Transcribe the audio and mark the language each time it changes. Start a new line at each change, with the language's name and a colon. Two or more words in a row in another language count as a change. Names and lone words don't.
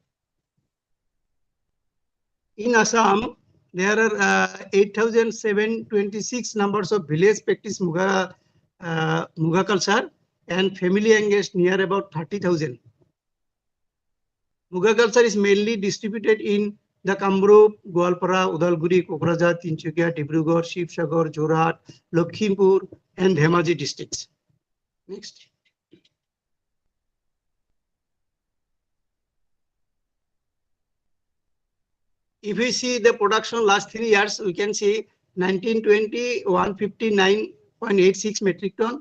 English: In Assam, there are 8,726 numbers of village practice muga culture, and family engaged near about 30,000. Muga culture is mainly distributed in the Kamrup, Gwalpara, Udalguri, Kokrajhar, Tinsukia, Dibrugarh, Shivsagar, Jorhat, Lakhimpur, and Dhemaji districts. Next. If we see the production last 3 years, we can see 1920, 159.86 metric ton.